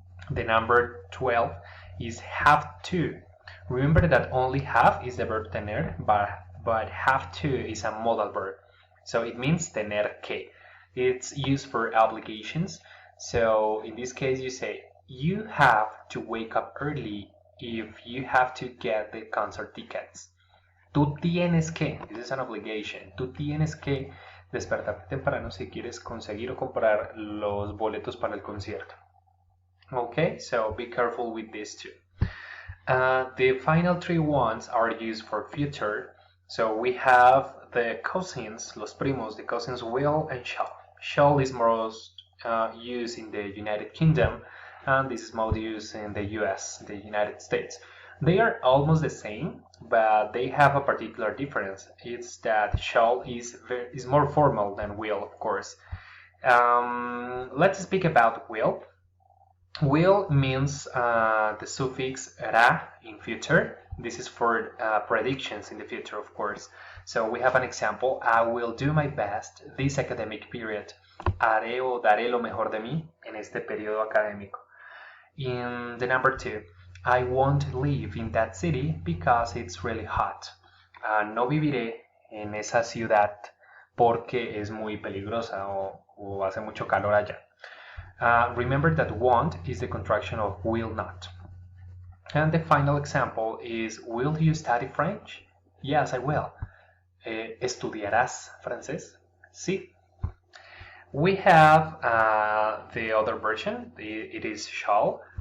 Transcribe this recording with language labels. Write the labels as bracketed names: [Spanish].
[English] The number 12 is have to. Remember that only have is the verb tener, but have to is a modal verb. So it means [Spanish] tener que. [English] It's used for obligations. So in this case you say, you have to wake up early if you have to get the concert tickets. [Spanish] Tú tienes que, [English] this is an obligation, [Spanish] tú tienes que despertarte temprano si quieres conseguir o comprar los boletos para el concierto. [English] Okay, so be careful with these two. The final three ones are used for future. So we have the cousins, [Spanish] los primos, [English] the cousins will and shall. Shall is most used in the United Kingdom, and this is most used in the US, the United States. They are almost the same, but they have a particular difference. It's that shall is more formal than will, of course. Let's speak about will. Will means the suffix ra in future. This is for predictions in the future, of course. So we have an example. I will do my best this academic period. [Spanish] Haré o daré lo mejor de mí en este periodo académico. [English] In the number 2, I won't live in that city because it's really hot. [Spanish] No viviré en esa ciudad porque es muy peligrosa o hace mucho calor allá. [English] Remember that won't is the contraction of will not. And the final example is, will you study French? Yes, I will. [Spanish] ¿Estudiarás francés? Sí. [English] We have the other version. It is shall.